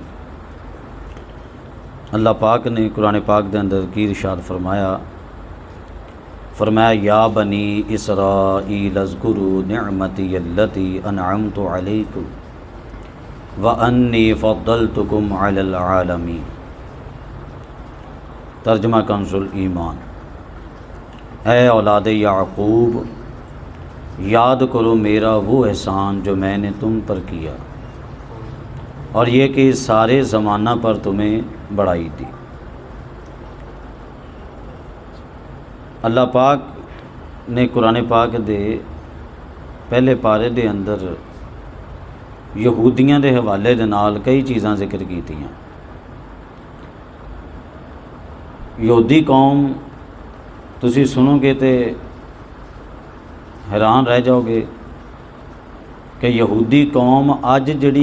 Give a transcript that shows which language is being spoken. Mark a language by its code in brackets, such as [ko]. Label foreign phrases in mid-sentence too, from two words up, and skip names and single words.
[pa] اللہ پاک نے قرآن پاک دے اندر کی ارشاد فرمایا [ar] يا بني إسرائيل اذكروا نعمتي التي أنعمت عليكم وأني فضلتكم على العالمين. [ur] ترجمہ کنز الایمان. اے اولاد یعقوب، یاد کرو میرا وہ احسان جو میں نے تم پر کیا اور یہ کہ سارے زمانہ پر تمہیں بڑائی دی. [pa] اللہ پاک نے قرآن پاک دے پہلے پارے دے اندر یہودیاں دے حوالے دے نال کئی چیزاں ذکر کیتیاں. یہودی قوم تسی سنو گے تو حیران رہ جاؤ گے کہ یہودی قوم اج جہڑی